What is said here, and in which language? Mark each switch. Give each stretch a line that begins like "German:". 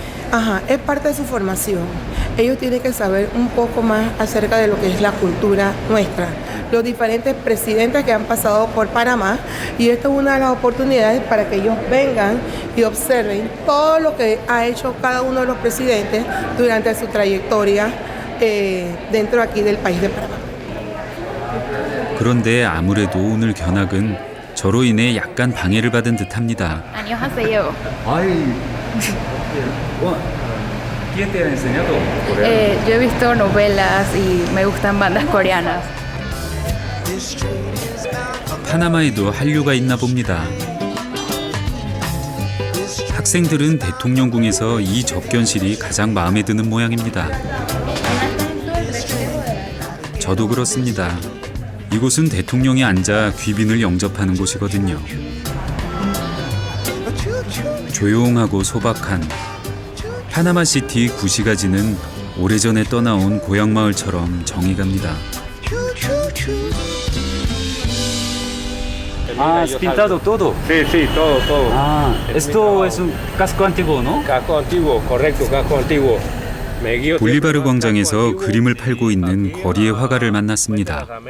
Spanish: Ajá, es parte de su formación. Ellos tienen que saber un poco más acerca de lo que es la cultura nuestra, los diferentes presidentes que han pasado por Panamá, y esto es una de las oportunidades para que ellos vengan y observen todo lo que ha hecho cada uno de los presidentes durante su trayectoria dentro aquí del país de Panamá.
Korean: 그런데 아무래도 오늘 견학은 저로 인해 약간 방해를 받은 듯합니다. 안녕하세요.
Spanish: ¿Quién te ha enseñado? Yo he visto novelas y me gustan bandas coreanas.
Korean: 파나마에도 한류가 있나 봅니다. 학생들은 대통령궁에서 이 접견실이 가장 마음에 드는 모양입니다. 저도 그렇습니다. 이곳은 대통령이 앉아 귀빈을 영접하는 곳이거든요. 조용하고 소박한 파나마시티 구시가지는 오래전에 떠나온 고향마을처럼 정이 갑니다.
Spanish: Ah, has pintado todo. Sí, sí, todo, todo. Ah, esto es un casco antiguo, ¿no? Casco antiguo, correcto, casco antiguo.
Korean: 볼리바르 광장에서 그림을 팔고 있는 거리의 화가를 만났습니다.